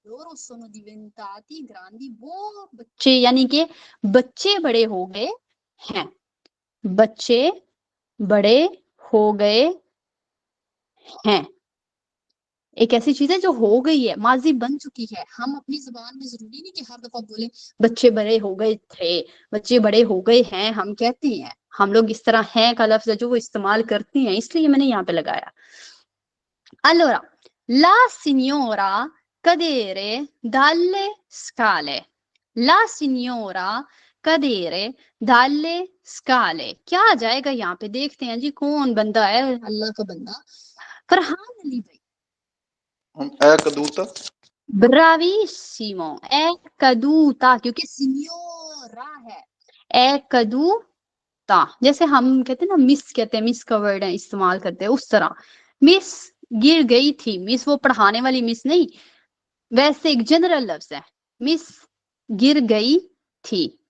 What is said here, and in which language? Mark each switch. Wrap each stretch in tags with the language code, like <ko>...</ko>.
<it>लोरो sono diventati grandi,</it> <hi>वो बच्चे यानी कि बच्चे बड़े हो गए हैं, बच्चे बड़े हो गए हैं। एक ऐसी चीज है जो हो गई है, माजी बन चुकी है। हम अपनी जुबान में जरूरी नहीं कि हर दफा बोले बच्चे बड़े हो गए थे, बच्चे बड़े हो गए हैं, हम कहते हैं। हम लोग इस तरह हैं का लफ्ज जो वो इस्तेमाल करते हैं, इसलिए मैंने यहाँ पे लगाया।</hi> <it>Allora, la signora cadere dalle scale, la signora cadere dalle scale,</it> <hi>क्या आ जाएगा यहाँ पे? देखते हैं जी कौन बंदा है, अल्लाह का बंदा फरहान अली भाई।</hi> <it>è caduta Bravissimo, è caduta</it> <hi>क्योंकि सिन्योरा है,</hi> <it>è caduta।</it> <hi>जैसे हम कहते हैं ना मिस, कहते हैं मिस का वर्ड है इस्तेमाल करते हैं, उस तरह मिस गिर गई थी। मिस वो पढ़ाने वाली मिस नहीं, वैसे एक जनरल लफ्ज है, मिस गिर गई थी।</hi>